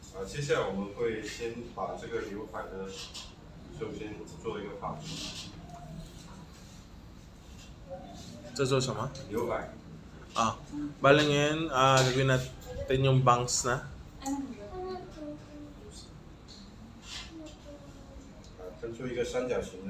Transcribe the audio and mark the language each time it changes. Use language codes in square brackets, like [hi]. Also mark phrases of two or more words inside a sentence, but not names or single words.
[zh] 接下来我们会先把这个刘海呢，首先做一个发型。这做什么？刘海， [tl] Bale ngayon, gagawin natin yung bangs na. [zh] 分出一个三角形的。